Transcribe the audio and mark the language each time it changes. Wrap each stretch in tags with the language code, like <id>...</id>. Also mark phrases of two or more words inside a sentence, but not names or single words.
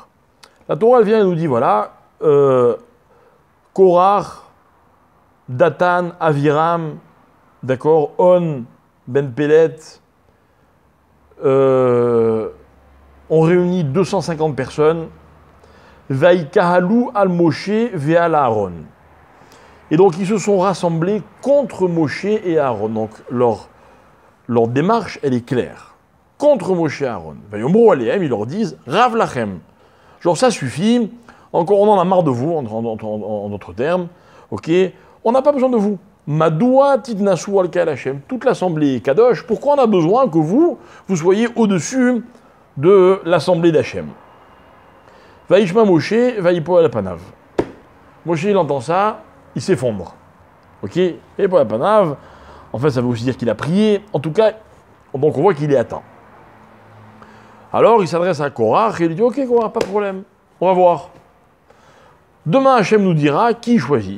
<fr>La Torah, elle vient et nous dit, voilà, Korach, Datan, Aviram, d'accord, On, Ben Pelet, ont réuni 250 personnes,</fr> <he>ויקהלו על משה ועל אהרן.</he> <fr>Et donc, ils se sont rassemblés contre Moshe et Aaron. Donc, leur démarche, elle est claire. Contre Moshe et Aaron.</fr> <he>ויאמרו אלהם,</he> <fr>ils leur disent</fr> <he>רב לכם.</he> <fr>Genre, ça suffit. Encore, on en a marre de vous, en d'autres termes. Ok. On n'a pas besoin de vous.</fr> <he>מדוע תתנשאו על קהל השם.</he> <fr>Toute l'assemblée Kadosh. Pourquoi on a besoin que vous soyez au-dessus de l'assemblée d'Hachem?</fr> <he>וישמע משה ויפול על פניו.</he> <fr>Moshe, il entend ça, il s'effondre. Ok. Et pour la panav, en fait, ça veut aussi dire qu'il a prié. En tout cas, donc on voit qu'il est atteint. Alors il s'adresse à Korach et il dit ok Korach, pas de problème, on va voir. Demain Hachem nous dira qui choisit.</fr>